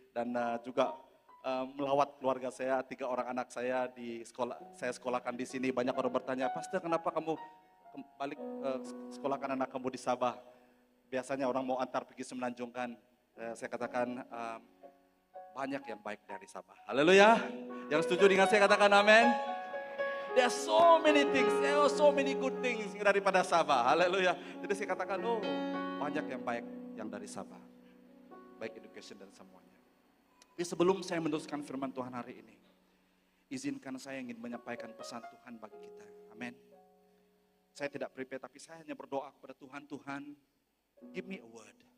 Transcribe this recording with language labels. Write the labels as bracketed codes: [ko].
[ms] Dan juga melawat keluarga saya, 3 orang anak saya di sekolah, saya sekolahkan di sini. Banyak orang bertanya, Pastor kenapa kamu balik sekolahkan anak kamu di Sabah? Biasanya orang mau antar pergi semenanjungkan. Saya katakan banyak yang baik dari Sabah. Haleluya. Yang setuju dengan saya katakan amin. [en] There are so many things, there are so many good things daripada Sabah. [ms] Haleluya. Jadi saya katakan, oh banyak yang baik yang dari Sabah. Baik education dan semuanya. Tapi sebelum saya meneruskan firman Tuhan hari ini, izinkan saya ingin menyampaikan pesan Tuhan bagi kita. Amin. Saya tidak prepare, tapi saya hanya berdoa kepada Tuhan. Tuhan, [en] give me a word.